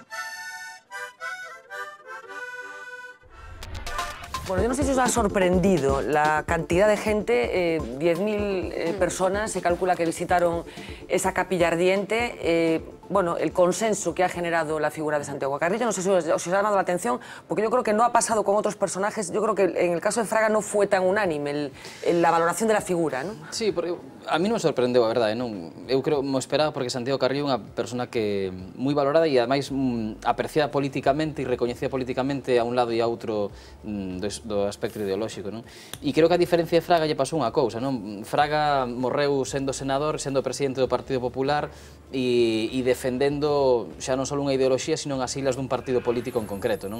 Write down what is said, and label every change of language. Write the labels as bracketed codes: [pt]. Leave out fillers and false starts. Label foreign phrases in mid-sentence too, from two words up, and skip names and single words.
[es] Bueno, yo no sé si os ha sorprendido la cantidad de gente, 10.000 personas, se calcula que visitaron esa capilla ardiente. Bueno, el consenso que ha generado la figura de Santiago Carrillo, no sé si os ha llamado la atención, porque yo creo que no ha pasado con otros personajes. Yo creo que en el caso de Fraga no fue tan unánime la valoración de la figura, ¿no? Sí, [gl] porque a mí non me sorprendeu, a verdade, non? Eu creo, mo esperaba, porque Santiago Carrillo é unha persona que moi valorada e ademais apreciada políticamente e recoñecida políticamente a un lado e a outro do aspecto ideolóxico, non? E creo que a diferencia de Fraga lle pasou unha cousa, non? Fraga morreu sendo senador, sendo presidente do Partido Popular e defendendo xa non só unha ideoloxía, sino as siglas dun partido político en concreto, non?